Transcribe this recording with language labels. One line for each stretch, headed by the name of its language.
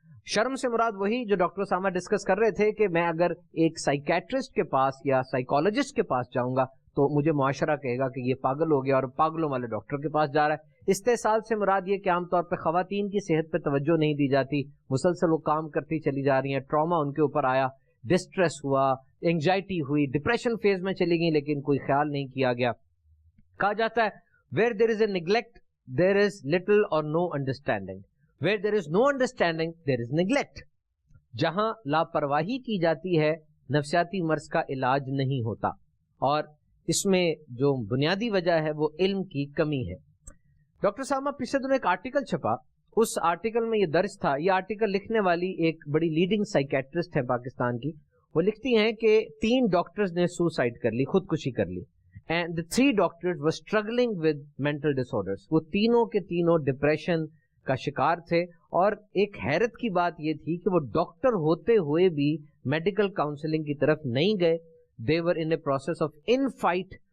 Urdu: شرم سے مراد وہی جو ڈاکٹر اسامہ ڈسکس کر رہے تھے کہ میں اگر ایک سائیکیٹرسٹ کے پاس یا سائیکالوجسٹ کے پاس جاؤں گا تو مجھے معاشرہ کہے گا کہ یہ پاگل ہو گیا اور پاگلوں والے ڈاکٹر کے پاس جا رہا ہے. استحصال سے مراد یہ کہ عام طور پہ خواتین کی صحت پہ توجہ نہیں دی جاتی، مسلسل وہ کام کرتی چلی جا رہی ہیں، ٹراما ان کے اوپر آیا، ڈسٹریس ہوا، اینگزائٹی ہوئی، ڈپریشن فیز میں چلی گئی لیکن کوئی خیال نہیں کیا گیا. کہا جاتا ہے
English: where there is a neglect there is little or no understanding, where there is no understanding there is neglect.
Urdu: جہاں لاپرواہی کی جاتی ہے نفسیاتی مرض کا علاج نہیں ہوتا، اور اس میں جو بنیادی وجہ ہے وہ علم کی کمی ہے. ڈاکٹر اسامہ پچھلے دنوں ایک آرٹیکل چھپا، اس آرٹیکل میں یہ درج تھا، یہ آرٹیکل لکھنے والی ایک بڑی لیڈنگ سائیکیٹرسٹ ہے پاکستان کی. وہ لکھتی ہیں کہ 3 ڈاکٹرز نے سوسائڈ کر لی، خودکشی کر لی.
English: And the 3 doctors were struggling with mental disorders.
Urdu: وہ تینوں کے تینوں ڈپریشن کا شکار تھے، اور ایک حیرت کی بات یہ تھی کہ وہ ڈاکٹر ہوتے ہوئے بھی میڈیکل کاؤنسلنگ کی طرف نہیں گئے.
English: They were in a process of in-fight.